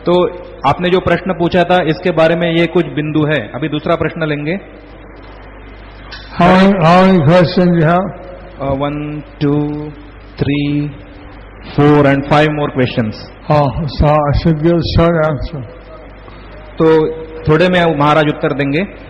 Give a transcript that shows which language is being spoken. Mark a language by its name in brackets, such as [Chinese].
[Hindi] तो आपने जो प्रश्न पूछा था इसके बारे में ये कुछ बिंदु है. अभी दूसरा प्रश्न लेंगे. [English] How many questions you have? 1, 2, 3, 4 and 5 more questions. Oh, so I should give a short answer. [Hindi] तो थोड़े में महाराज उत्तर देंगे.